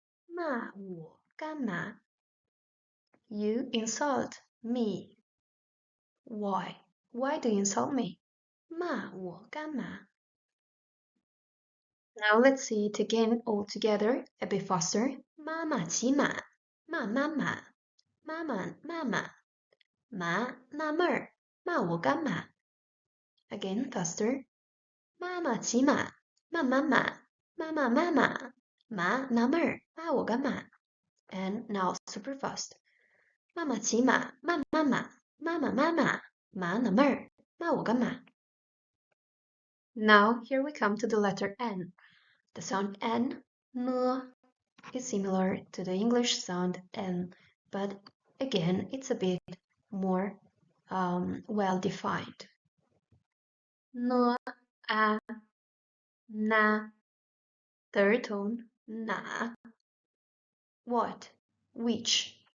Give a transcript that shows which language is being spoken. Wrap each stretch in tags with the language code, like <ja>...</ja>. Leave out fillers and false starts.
<zh>Ma, wo干嘛?</zh> <en>You insult me. Why? Why do you insult me?</en> <zh>骂我干嘛?</zh> <en>Now let's see it again all together, a bit faster.</en> <zh>妈妈骑马，骂妈妈，妈妈妈妈，妈纳闷儿，骂我干嘛?</zh> <en>Again faster.</en> <zh>妈妈骑马，骂妈妈，妈妈妈妈，妈纳闷儿，骂我干嘛?</zh> <en>And now super fast.</en> <zh>妈妈骑马，骂妈妈，妈妈妈妈，妈纳闷儿，骂我干嘛?</zh> <en>Now here we come to the letter N. The sound N, is similar to the English sound N, but again it's a bit more well defined. N, a, na, third tone, na. What? Which?</en>